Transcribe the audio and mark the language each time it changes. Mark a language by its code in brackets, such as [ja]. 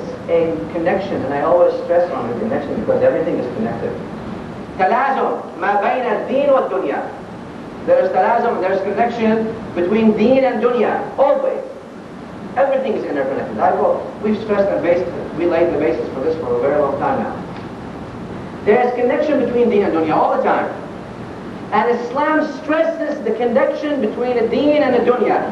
[en] a connection, and I always stress on the connection because everything is connected. [ar] تلازم ما بين الدين والدنيا. [en] There is talazum, there is connection between deen and dunya, always. Everything is interconnected. We've stressed and we laid the basis for this for a very long time now. There is connection between deen and dunya all the time. And Islam stresses the connection between the deen and the dunya.